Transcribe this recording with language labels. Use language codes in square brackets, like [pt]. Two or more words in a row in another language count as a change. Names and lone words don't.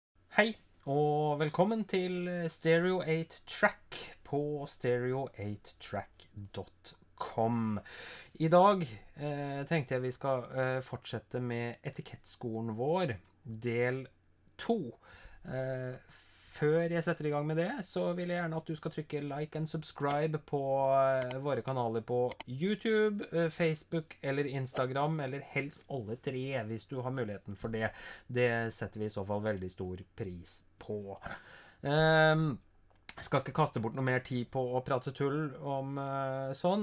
[no] Hei, og velkommen til Stereo 8 Track på stereo8track.com. I dag tenkte jeg vi skal fortsette med etikettskolen vår, del 2. Eh, Før jeg setter i gang med det, så vil jeg gjerne at du skal trykke [en] like and subscribe [no] på våre kanaler på YouTube, Facebook eller Instagram, eller helst alle tre hvis du har muligheten for det. Det setter vi i så fall veldig stor pris på. Jeg skal ikke kaste bort noe mer tid på å prate tull om sånn.